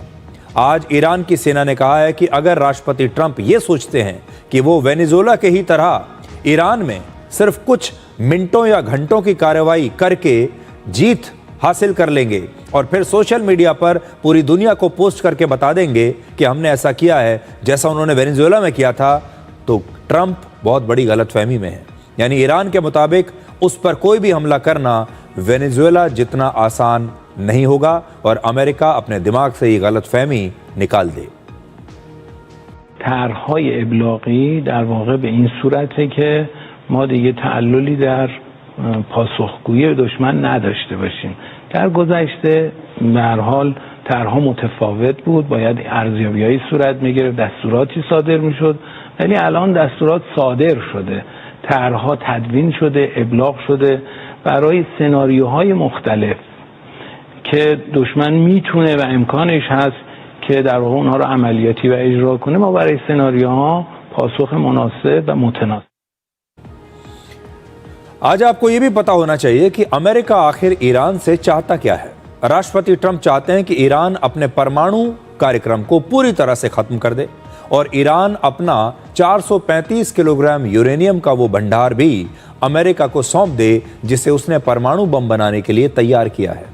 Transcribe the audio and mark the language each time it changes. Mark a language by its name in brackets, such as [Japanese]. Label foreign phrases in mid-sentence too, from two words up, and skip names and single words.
[Hindi] आज ईरान की सेना ने कहा है कि अगर राष्ट्रपति ट्रंप ये सोचते हैं कि वो वेनेजुएला के ही तरह ईरान में सिर्फ कुछ मिनटों या घंटों की कार्रवाई करके जीत हासिल कर लेंगे और फिर [English] social media [Hindi] पर पूरी दुनिया को पोस्ट करके बता देंगे कि हमने ऐसा किया है जैसा उन्होंने वेनेजुएला में किया था, तो ट्रंप बहुत बड़ी गलतफहमी में है। यानी ईरान के मुताबिक उस पर कोई भी हमला करना वेनेजुएला जितना आसान नहीं होगा और अमेरिका अपने दिमाग से ये गलतफहमी निकाल दे। [Persian] طرح‌های ابلاغی در واقع به این صورته که ما دیگه تعللی در پاسخگویی دشمن نداشته باشیم. در گذشته به هر حال طرح‌ها متفاوت بود، باید ارزیابی‌های صورت می‌گرفت، دستوراتی صادر می‌شد، ولی الان دستورات صادر شده، طرح‌ها تدوین شده، ابلاغ شده برای سناریوهای مختلف که دشمن میتونه و امکانش هست که در واقع اونها رو عملیاتی و اجرا کنه. ما برای سناریوها پاسخ مناسب و متناسب. [Hindi] आज आपको यह भी पता होना चाहिए कि अमेरिका आखिर ईरान से चाहता क्या है। राष्ट्रपति ट्रंप चाहते हैं कि ईरान अपने परमाणु कार्यक्रम को पूरी तरह से खत्म कर दे और ईरान अपना 435 किलोग्राम यूरेनियम का वो भंडार भी अमेरिका को सौंप दे जिसे उसने परमाणु बम बनाने के लिए तैयार किया है।